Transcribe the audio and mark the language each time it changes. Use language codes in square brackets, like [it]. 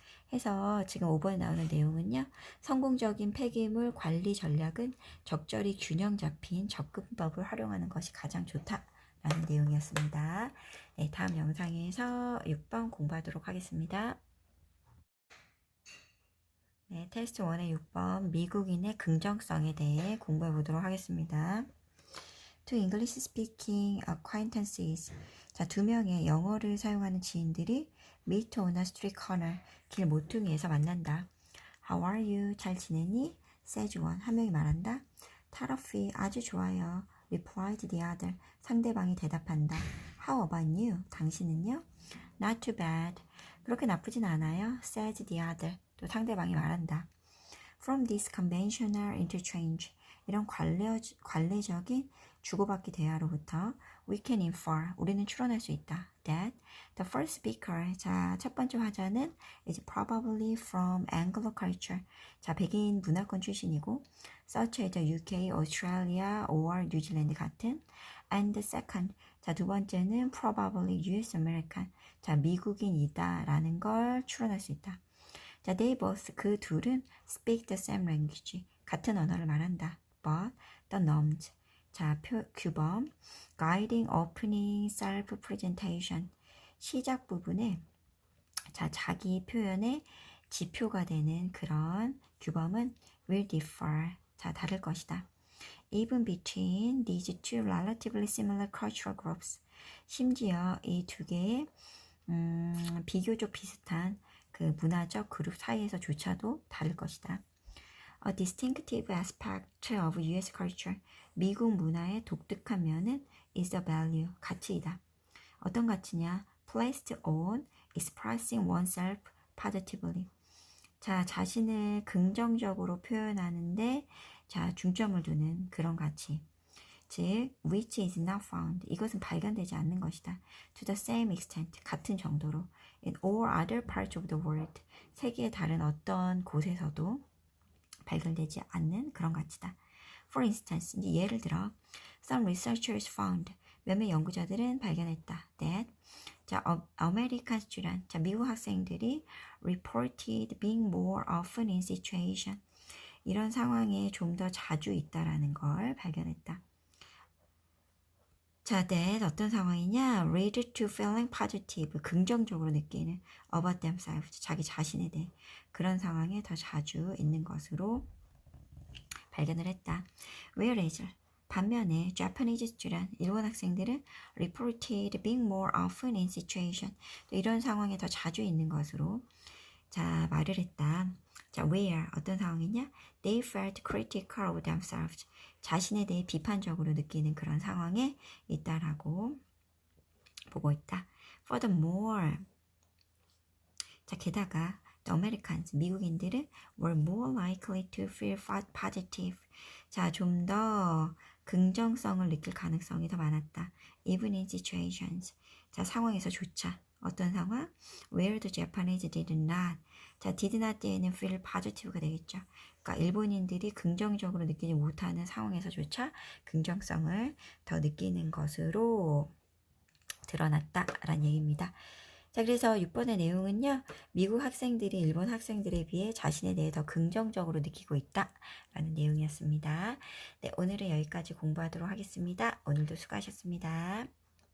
[ko] 해서 지금 5번에 나오는 내용은요, 성공적인 폐기물 관리 전략은 적절히 균형 잡힌 접근법을 활용하는 것이 가장 좋다라는 내용이었습니다. 네, 다음 영상에서 6번 공부하도록 하겠습니다. 네, 테스트 1의 6번 미국인의 긍정성에 대해 공부해 보도록 하겠습니다. [en] Two English speaking acquaintances, [ko] 자, 2명의 영어를 사용하는 지인들이 [en] meet on a street corner, [ko] 길 모퉁이에서 만난다. [en] How are you? [ko] 잘 지내니? [en] says one, [ko] 한 명이 말한다. terrific, 아주 좋아요. [en] replied the other, [ko] 상대방이 대답한다. [en] How about you? [ko] 당신은요? [en] Not too bad, [ko] 그렇게 나쁘진 않아요. [en] says the other. [ko] 또 상대방이 말한다. [en] From this conventional interchange. [ko] 이런 관례적인 주고받기 대화로부터 [en] we can infer. [ko] 우리는 추론할 수 있다. [en] That the first speaker. 자, [ko] 첫 번째 화자는 [en] is probably from Anglo culture. 자, [ko] 백인 문화권 출신이고 [en] such as the UK, Australia or New Zealand 같은. And the second. [ko] 자, 두 번째는 [en] probably US American. [ko] 자, 미국인이다라는 걸 추론할 수 있다. [en] 자, they both [ko] 그 둘은 [en] speak the same language. [ko] 같은 언어를 말한다. [en] But the norms. [ko] 자, 규범. [en] guiding opening self presentation. [ko] 시작 부분에 자, 자기 표현의 지표가 되는 그런 규범은 [en] will differ. [ko] 자, 다를 것이다. [en] Even between these two relatively similar cultural groups. [ko] 심지어 이 두 개의 비교적 비슷한 그 문화적 그룹 사이에서조차도 다를 것이다. [en] A distinctive aspect of US culture. [ko] 미국 문화의 독특한 면은 [en] is the value. [ko] 가치이다. 어떤 가치냐? [en] Placed on expressing oneself positively. [ko] 자, 자신을 긍정적으로 표현하는데 자, 중점을 두는 그런 가치. [en] 즉, which is not found. [ko] 이것은 발견되지 않는 것이다. [en] To the same extent. [ko] 같은 정도로. [en] In all other parts of the world. [ko] 세계의 다른 어떤 곳에서도 발견되지 않는 그런 가치다. [en] For instance, [ko] 이제 예를 들어, [en] some researchers found. [ko] 몇몇 연구자들은 발견했다. [en] That 자, American student. 자, [ko] 미국 학생들이 [en] reported being more often in situation. [ko] 이런 상황에 좀 더 자주 있다라는 걸 발견했다. 자, that 어떤 상황이냐? [en] lead to feeling positive. [ko] 긍정적으로 느끼는 [en] about themselves. [ko] 자기 자신에 대해 그런 상황에 더 자주 있는 것으로 발견을 했다. [en] Whereas [ko] 반면에 [en] Japanese student, [ko] 일본 학생들은 [en] reported being more often in situation. [ko] 이런 상황에 더 자주 있는 것으로 자, 말을 했다. 자, where 어떤 상황이냐? [en] They felt critical of themselves. [ko] 자신에 대해 비판적으로 느끼는 그런 상황에 있다라고 보고 있다. [en] Furthermore, [ko] 자, 게다가 [en] the Americans, [ko] 미국인들은 [en] were more likely to feel positive. [ko] 자, 좀 더 긍정성을 느낄 가능성이 더 많았다. [en] Even in situations. [ko] 자, 상황에서조차. 어떤 상황? [en] Where the Japanese did not. [ko] 자, [en] did not [ko] 때에는 [en] feel positive [ko] 가 되겠죠. 그러니까 일본인들이 긍정적으로 느끼지 못하는 상황에서조차 긍정성을 더 느끼는 것으로 드러났다라는 얘기입니다. 자, 그래서 6번의 내용은요. 미국 학생들이 일본 학생들에 비해 자신에 대해 더 긍정적으로 느끼고 있다라는 내용이었습니다. 네, 오늘은 여기까지 공부하도록 하겠습니다. 오늘도 수고하셨습니다.